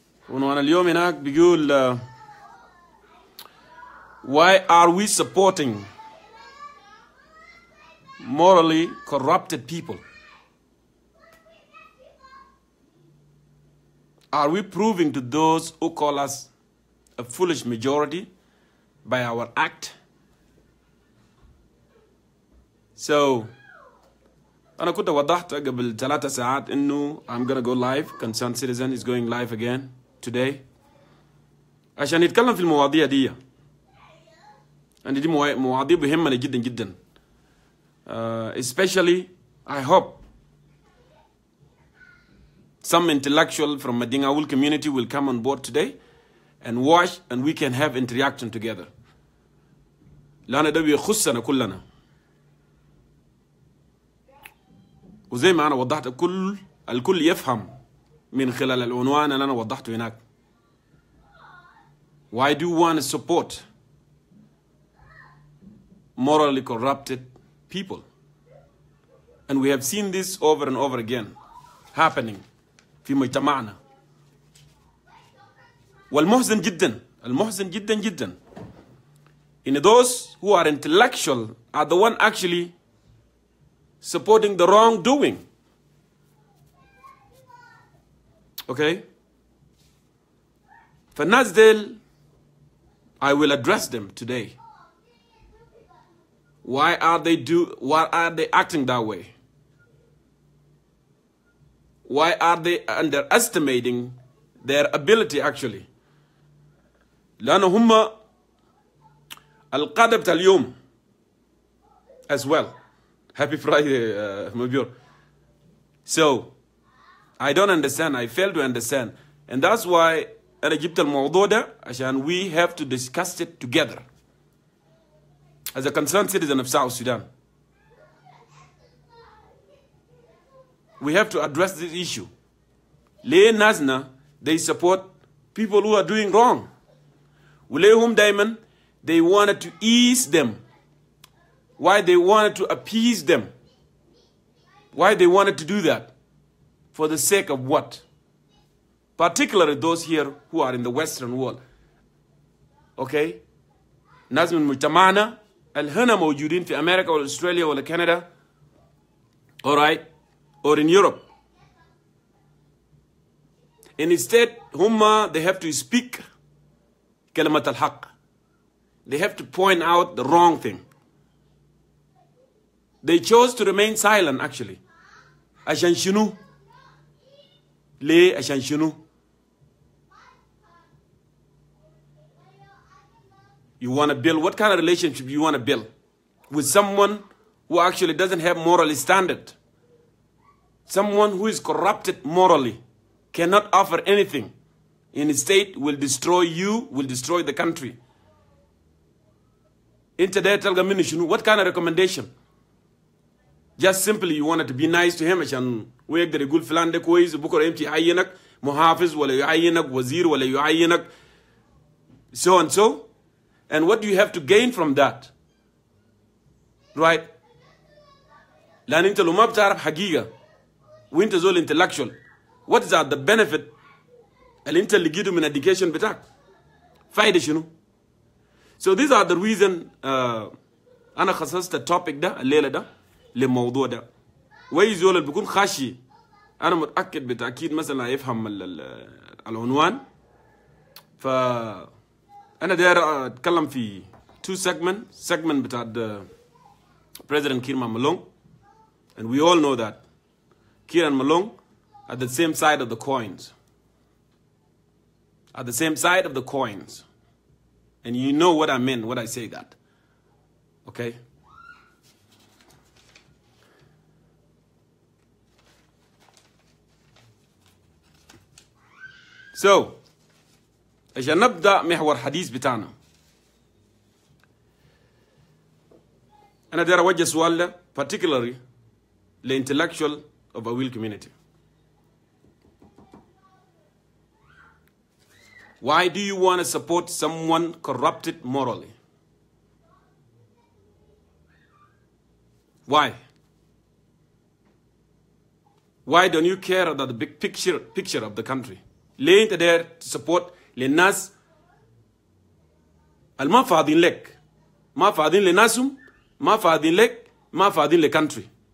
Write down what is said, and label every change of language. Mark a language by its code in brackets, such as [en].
[ar] عنوان اليوم هناك بيقول [en] why are we supporting morally corrupted people? Are we proving to those who call us a foolish majority by our act? [ar] So أنا كنت وضحت قبل 3 ساعات إنه [en] I'm gonna go live. Concerned Citizen is going live again today [ar] عشان نتكلم في المواضيع دي. and دي مواضيع مهمة جدا جدا. [en] Especially I hope some intellectual from Madingaul community will come on board today and watch, and we can have interaction together. [ar] لأن ده بيخصنا كلنا. وزي ما أنا وضحت الكل يفهم من خلال العنوان اللي أنا وضحته هناك. [en] Why do you want to support morally corrupted people? And we have seen this over and over again happening [ar] في مجتمعنا. والمحزن جدا جدا [en] in those who are intellectual are the one actually supporting the wrongdoing. Okay? [ar] فالناس ديل [en] I will address them today. Why are they acting that way? Why are they underestimating their ability actually? [ar] لأنه هم القادة بتاع اليوم [en] as well. Happy Friday, Mayol. So I don't understand. I fail to understand. And that's why [ar] أنا جبت الموضوع ده عشان [en] we have to discuss it together as a concerned citizen of South Sudan. We have to address this issue. [ar] ليه ناسنا [en] they support people who are doing wrong. [ar] وليهم دايما [en] they wanted to ease them. Why they wanted to appease them. Why they wanted to do that. For the sake of what? Particularly those here who are in the Western world. Okay? [ar] ناس من مجتمعنا الهنا موجودين في أمريكا ولا أستراليا ولا كندا. [en] Alright? Or in Europe. And instead, they have to speak [ar] كلمة الحق. [en] They have to point out the wrong thing. They chose to remain silent actually. [ar] عشان شنو؟ ليه عشان شنو؟ [en] You want to build, what kind of relationship you want to build? with someone who actually doesn't have moral standard. Someone who is corrupted morally cannot offer anything. Instead, will destroy you, will destroy the country. What kind of recommendation? Just simply you wanted to be nice to him [ar] عشان ويقدر يقول فلان ده كويس بكره يمشي يعينك محافظ ولا يعينك وزير ولا يعينك [en] so and so. And what do you have to gain from that? Right? [ar] لأن أنت لو ما بتعرف حقيقة وأنت زول intellectual, [en] what is the benefit [ar] اللي أنت اللي جيته من education بتاعك؟ فايدة شنو؟ [en] So these are the reason [ar] أنا خصصت التوبيك ده الليلة ده للموضوع ده. وأي زول اللي بيكون خاشي أنا متأكد بالتأكيد مثلا يفهم العنوان. فأنا داير أتكلم في [en] two segment بتاع President Kir Malong, and we all know that Kir and Malong are the same side of the coins. At the same side of the coins. And you know what I mean when I say that. Okay? [ar] So, عشان نبدأ محور حديث بتاعنا. أنا داير أوجه سؤال ده [en] particularly the intellectual of a will community. Why do you want to support someone corrupted morally? Why? Why don't you care about the big picture of the country? [ar] ليه أنت داير [en] to support [ar] للناس الما فاضين لك، ما فاضين لناسهم، ما فاضين لك، ما فاضين لcountry.